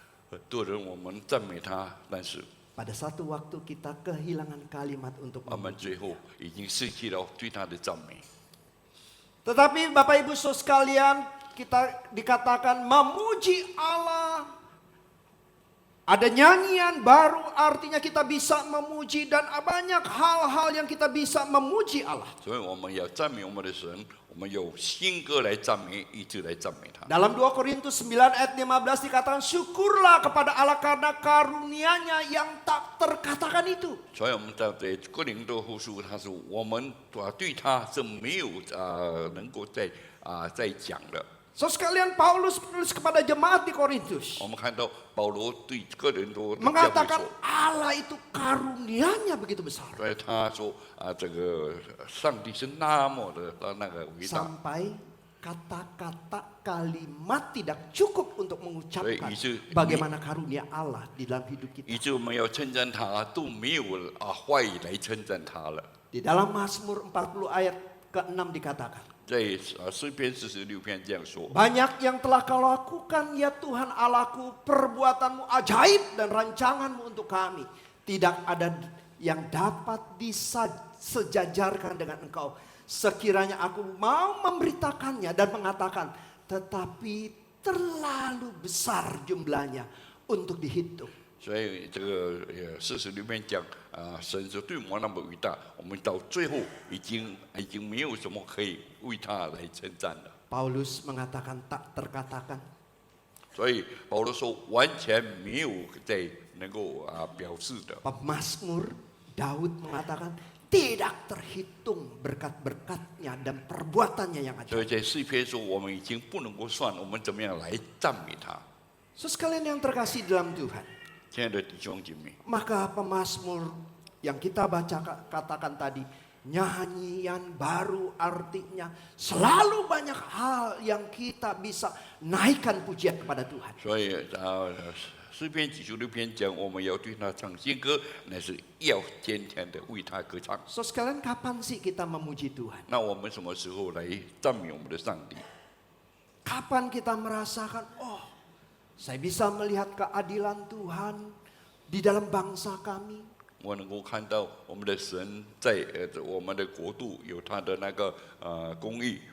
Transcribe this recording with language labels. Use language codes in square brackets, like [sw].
[zh] 很多人我们赞美他，但是 [id] pada satu waktu kita kehilangan kalimat untuk [zh] 我们 [id] memuji. [zh] 最后已经失去了对他的赞美。 [id] Tetapi Bapak Ibu Saudara sekalian, kita dikatakan memuji Allah. Ada nyanyian baru, artinya kita bisa memuji dan banyak hal-hal yang kita bisa memuji Allah. [zh] 所以我们要赞美我们的神，我们有新歌来赞美，一直来赞美他。 [id] Dalam 2 Korintus 9 ayat 15 dikatakan syukurlah kepada Allah karena karunia-Nya yang tak terkatakan itu. [zh] 所以我们在哥林多后书，他说我们对他是没有能够再讲的。 [id] So sekalian Paulus menulis kepada jemaat di Korintus. [zh] 我们看到保罗对哥林多的教会 [id] Mengatakan [zh] 说， [id] Allah itu karunia-Nya begitu besar. [zh] 所以他说这个上帝是那么的那个伟大， [id] Sampai kata-kata kalimat tidak cukup untuk mengucapkan Baik, itu- bagaimana karunia Allah di dalam hidup kita. [zh] 以致我们要称赞他都没有话语来称赞他了。 [id] Di dalam Mazmur 40 ayat ke-6 dikatakan, [zh] 在诗篇46篇这样说， [id] banyak yang telah kau lakukan ya Tuhan Allahku, perbuatanmu ajaib dan rancanganmu untuk kami. Tidak ada yang dapat disejajarkan dengan engkau. Sekiranya aku mau memberitakannya dan mengatakan, tetapi terlalu besar jumlahnya untuk dihitung. [zh] 所以这个46篇讲神是对我们那么伟大，我们到最后已经没有什么可以为他来称赞了。 [id] Paulus mengatakan tak terkatakan. [zh] 所以保罗说完全没有在能够表示的。 [id] Pemazmur Daud mengatakan tidak terhitung berkat-berkatnya dan perbuatannya yang [zh] 所以 [id] ajaib. [zh] 在诗篇说我们已经不能够算我们怎么样来赞美他。 [id] So sekalian yang terkasih dalam Tuhan, [zh] 亲爱的弟兄姐妹， [id] maka pemazmur yang kita baca katakan tadi, nyanyian baru artinya selalu banyak hal yang kita bisa naikkan pujian kepada Tuhan. [zh] 所以诗篇96篇讲我们要对他唱新歌，那是要天天的为他歌唱。 [id] So sekalian kapan sih kita memuji Tuhan? [zh] 那我们什么时候来赞美我们的上帝？ [id] Kapan kita merasakan, oh saya bisa melihat keadilan Tuhan di dalam bangsa kami. [zh] 我能够看到我们的神在我们的国度有他的那个公义